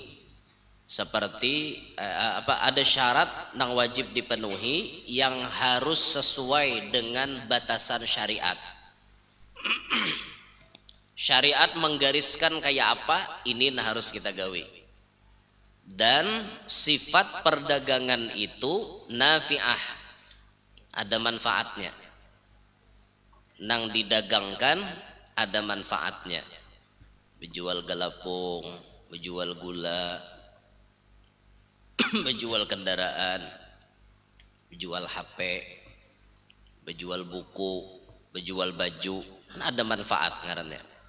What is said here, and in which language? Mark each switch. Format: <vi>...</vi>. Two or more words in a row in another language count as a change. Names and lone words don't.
<id>Seperti ada syarat yang wajib dipenuhi yang harus sesuai dengan batasan syariat.</id> <bjn>Syariat menggariskan kayak apa, ini nah harus kita gawe.</bjn> <id>Dan sifat perdagangan itu nafi'ah, ada manfaatnya.</id> <bjn>Nang didagangkan ada manfaatnya.</bjn> <id>Menjual galapung, menjual gula, menjual kendaraan, menjual HP, menjual buku, menjual baju, kan ada manfaat ngarannya.</id>